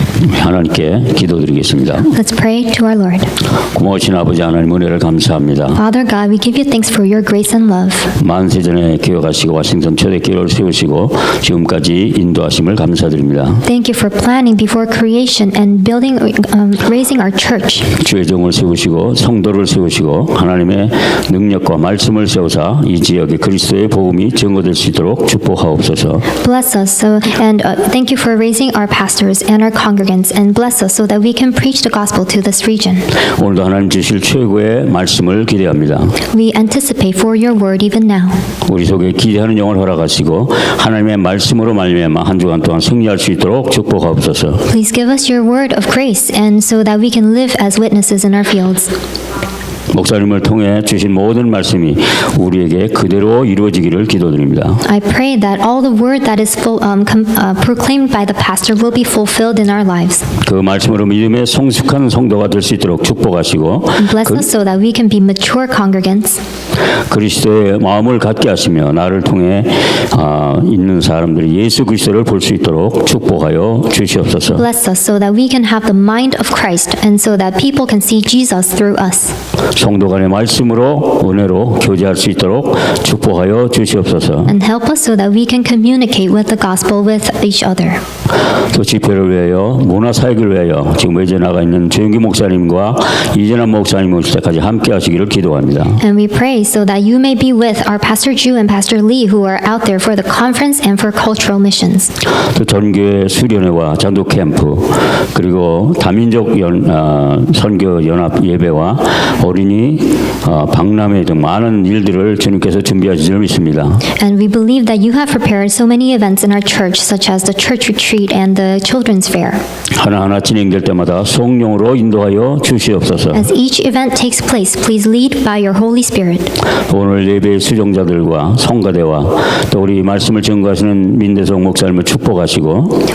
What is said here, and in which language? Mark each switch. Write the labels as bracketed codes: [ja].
[ko] 하나님께 기도드리겠습니다. [en] Let's pray to our Lord. [ko] 고마우신 아버지 하나님 은혜를 감사합니다. [en] Father God, we give you thanks for your grace and love. [ko] 만세전에 기억하시고 와싱턴 초대교회를 세우시고 지금까지 인도하심을 감사드립니다. [en] Thank you for planning before creation and building, raising our church. [ko] 주의 종을 세우시고 성도를 세우시고 하나님의 능력과 말씀을 세우사 이 지역에 그리스도의 복음이 증거될 수 있도록 축복하옵소서. [en] Bless us, and thank you for raising our pastors and our congregants, and bless us so that we can preach the gospel to this region. [ko] 오늘도 하나님 주실 최고의 말씀을 기대합니다. [en] We anticipate for your word even now. [ko] 우리 속에 기대하는 영을 허락하시고 하나님의 말씀으로 말미암아 한 주간 동안 승리할 수 있도록 축복하옵소서. [en] Please give us your word of grace, and so that we can live as witnesses in our fields. [ko] 목사님을 통해 주신 모든 말씀이 우리에게 그대로 이루어지기를 기도드립니다. [en] I pray that all the word that is proclaimed by the pastor will be fulfilled in our lives. [ko] 그 말씀으로 믿음의 성숙한 성도가 될 수 있도록 축복하시고 [en] Bless us so that we can be mature congregants. [ko] 그리스도의 마음을 갖게 하시며 나를 통해 있는 사람들이 예수 그리스도를 볼 수 있도록 축복하여 주시옵소서. [en] Bless us so that we can have the mind of Christ, and so that people can see Jesus through us. [ko] 성도 간의 말씀으로 은혜로 교제할 수 있도록 축복하여 주시옵소서. [en] And help us so that we can communicate with the gospel with each other. [ko] 또 집회를 위하여 문화사역을 위하여 지금 외제 나가 있는 조영기 목사님과 이재남 목사님 오실 때까지 함께 하시기를 기도합니다. [en] And we pray so that you may be with our Pastor Ju and Pastor Lee, who are out there for the conference and for cultural missions. [ko] 또 전교회 수련회와 전도 캠프 그리고 다민족 선교 연합 예배와 어린이 박람회 등 많은 일들을 주님께서 준비하신 줄 믿습니다. [en] And we believe that you have prepared so many events in our church, such as the church retreat and the children's fair. [ko] 하나하나 진행될 때마다 성령으로 인도하여 주시옵소서. [en] As each event takes place, please lead by your Holy Spirit. [ko] 오늘 예배의 수종자들과 성가대와 또 우리 말씀을 증거하시는 민대성 목사님을 축복하시고